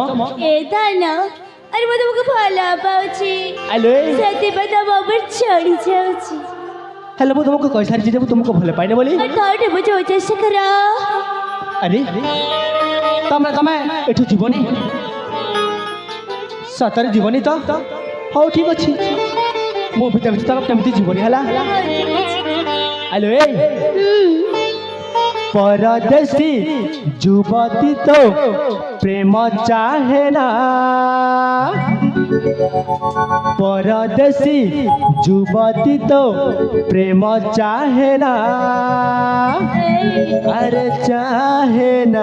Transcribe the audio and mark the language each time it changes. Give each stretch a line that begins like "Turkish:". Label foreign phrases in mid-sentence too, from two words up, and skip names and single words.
Hindi: ए धना अरे मैं तुमको
Odia: ଭଲ ପାଉଛି ଆଇଲୋ ସେଥିପାଇଁ ତମ ଉପରେ ଚଢ଼ି ଯାଉଛି ହେଲେ ମୁଁ ତମକୁ କହିସାରିଛି ଯେ ମୁଁ ତମକୁ ଭଲ ପାଇନେ ବୋଲି ଥରଟେ ବୁଝାଉ ଚେଷ୍ଟା କର ଆରେ ତମେ ତମେ ଏଠୁ ଯିବନି ସତରେ ଯିବନି ତ ହଉ ଠିକ ଅଛି ମୋ ଭିତରେ ଭିତରେ ତମେ କେମିତି ଯିବନି ହେଲା ଆଇଲୋ
Hindi: परदेसी जुवती तो प्रेम चाहे ना परदेसी जुवती तो प्रेम चाहे ना अरे चाहे ना